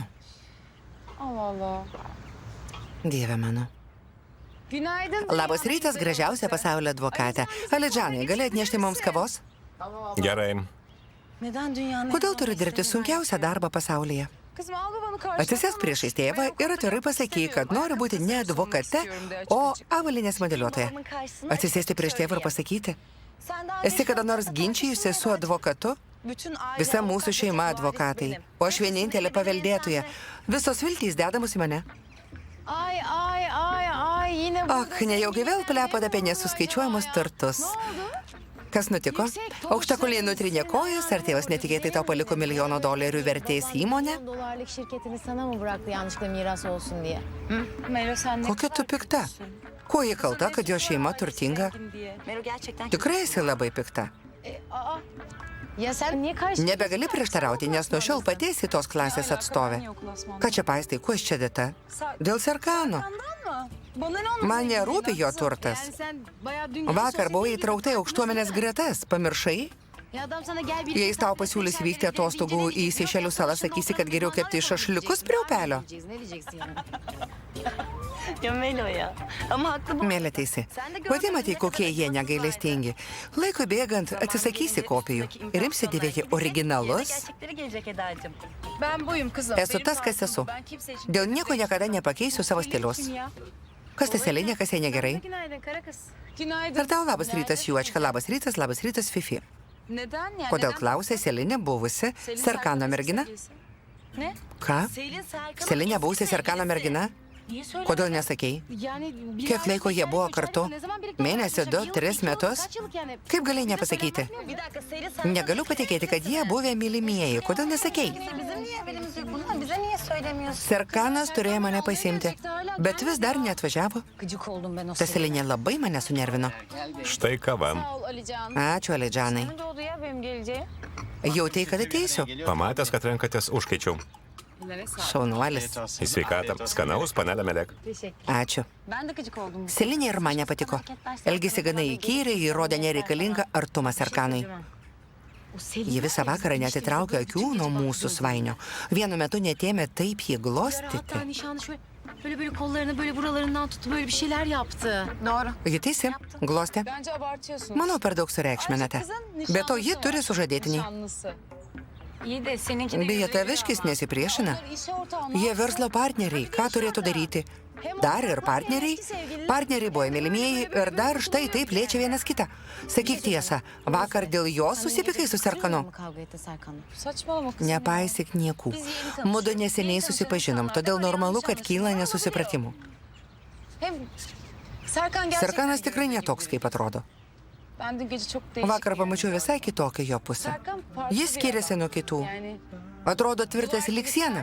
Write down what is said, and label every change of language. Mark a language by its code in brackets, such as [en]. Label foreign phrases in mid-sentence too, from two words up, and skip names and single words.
[tr] Allah Allah. [lt] Dieve mano. [tr] Günaydın. [lt] Labas rytas, gražiausia pasaulio advokatė. Alidžanai, gali atnešti mums kavos? Gerai. [tr] Neden dünyanın... [lt] Kodėl turiu dirbti sunkiausią darbą pasaulyje? [tr] Kızım al babanı karşıma. [lt] Atsisėsk priešais tėvą ir atvirai pasakyk, kad nori būti ne advokate, o avalinės modeliuotoja. [tr] Adamın karşısına [lt] Atsisėsti prieš tėvą ir pasakyti. Esi kada nors ginčijusi su advokatu? Visa mūsų šeima advokatai, o aš vienintelė paveldėtoja. Visos viltys dedamos į mane. [tr] Ay yine bu. [lt] Ak, nejaugi vėl plepat apie nesuskaičiuojamus turtus. Kas nutiko? Aukštakulniai nutrinė kojas, ar tėvas netikėtai tau paliko $1 vertės įmonę? [tr] $1 şirketini sana mı bıraktı yanlışlıkla miras olsun diye? Melo sen ne [lt] Kokia tu pikta? Kuo ji kalta, kad jo šeima turtinga? [tr] Melo gerçekten [lt] Tikrai esi labai pikta. [tr] Ya sen niye karşı... [lt] Nebegali prieštarauti, nes nuo šiol pati esi tos klasės atstovė. Ką čia paistai, kuo iš čia dėta? Dėl Serkano. [tr] bana ne olmuş? [lt] Man nerūpi jo turtas. [tr] Yani sen bayağı dün [lt] Vakar buvai įtraukta į aukštuomenės gretas. Pamiršai? [tr] Ya adam sana gel bir... [lt] Jei jis tau pasiūlys vykti atostogų į Seišelių salą, sakysi, kad geriau kepti šašliukus prie upelio. [tr] Ne diyeceksin yani? Ya Melo ya. Ama haklı bu. [lt] Mėlė teisi. Pati matai, kokie jie negailestingi. Laikui bėgant atsisakysi kopijų ir imsi dėvėti originalus. [tr] Gerçekleri gelecek Eda'cığım. Ben buyum kızım. [lt] Esu tas, kas esu. [tr] Ben kimse için... [lt] Dėl nieko niekada nepakeisiu savo stiliaus. Kas tas Elinė, kas jai negerai? [tr] Günaydın kara kız. Günaydın. [lt] Ar tau labas rytas, Juočka, labas rytas, Fifi. [tr] Neden yani? [lt] Kodėl klausė Selinė buvusi Serkano mergina? [tr] Ne? [lt] Ką? [tr] Selin Serkan'ın [lt] Selinė buvusi Serkano mergina? [tr] Niye söyle? [lt] Kodėl nesakei? [tr] Yani... [lt] Kiek laiko jie buvo kartu? Mėnesį, 2-3 metus? [tr] Kaç yıllık yani? [lt] Kaip galėjai nepasakyti? [tr] Bir dakika Selin Serkan... [lt] Negaliu patikėti, kad jie buvę mylimieji. Kodėl nesakei? [tr] Bizim niye haberimiz yok bundan? Bize niye söylemiyorsun? [lt] Serkanas turėjo mane pasimti, bet vis dar neatvažiavo. [tr] Gıcık oldum ben o [lt] Ta Selinė labai mane sunervino. Štai kava. [tr] Sağ ol Alican. [lt] Ačiū, Alidžanai. [tr] Ne oldu ya benim geleceğe? [lt] Jautei, kad ateisiu? Pamatęs, kad renkatės, užkaičiau. Šaunuolis. Į sveikatą. Skanaus, panelė Melek. Ačiū. [tr] Ben de gıcık oldum. [lt] Selinė ir man nepatiko. Elgėsi gana įkyriai, įrodė nereikalingą artumą Serkanui. Ji visą vakarą netitraukė akių nuo mūsų svainio. Vienu metu netėmė taip jį [tr] Hatta [lt] glostyti. [tr] nişanlı şöyle böyle kollarını böyle buralarından tutup böyle bir şeyler yaptı. Doğru. [lt] Ji teisi, glostė. [tr] Bence abartıyorsun. [lt] Manau, per daug sureikšminate. Be to, ji turi sužadėtinį. [tr] Nişanlısı. İyi de seninki de... [lt] Beje, taviškis nesipriešina. Jie verslo partneriai, ką turėtų daryti? Dar ir partneriai? Partneriai buvo mylimieji ir dar štai taip liečia vienas kitą. Sakyk tiesą, vakar dėl jos susipykai su Serkanu? [tr] Mı kavga etti Serkan'la? Saçmalama kızım. [lt] Nepaisyk niekų. Mudu neseniai susipažinom, todėl normalu, kad kyla nesusipratimų. [tr] Hem Serkan gerçekten... [lt] Serkanas tikrai netoks, kaip atrodo. [tr] Ben dün gece çok değişik. [lt] Vakar pamačiau visai kitokią jo pusę. [tr] Serkan farklı [lt] Jis skiriasi nuo kitų. [tr] Yani [lt] Atrodo tvirtas lyg siena,